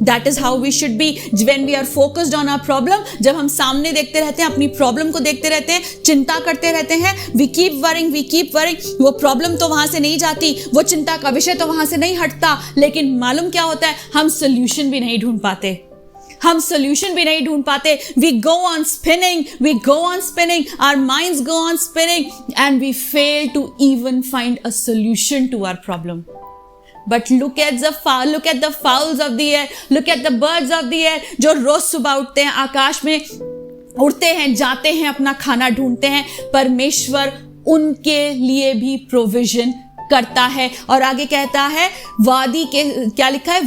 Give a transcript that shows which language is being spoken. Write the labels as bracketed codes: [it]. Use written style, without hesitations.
[en] That is how we should be when we are focused on our problem. [hi] जब हम सामने देखते रहते हैं, अपनी प्रॉब्लम को देखते रहते हैं, चिंता करते रहते हैं, [en] we keep worrying, [hi] वो प्रॉब्लम तो वहां से नहीं जाती, वो चिंता का विषय तो वहां से नहीं हटता, लेकिन मालूम क्या होता है? हम सोल्यूशन भी नहीं ढूंढ पाते। [en] We go on spinning, our minds go on spinning, and we fail to even find a solution to our problem. But look at the fowls of the air, look at the birds of the air, [hi] जो रोज सुबह उठते हैं, आकाश में उड़ते हैं, जाते हैं, अपना खाना ढूंढते हैं। परमेश्वर उनके लिए भी प्रोविजन करता है। और आगे कहता है, वादी के, क्या लिखा है?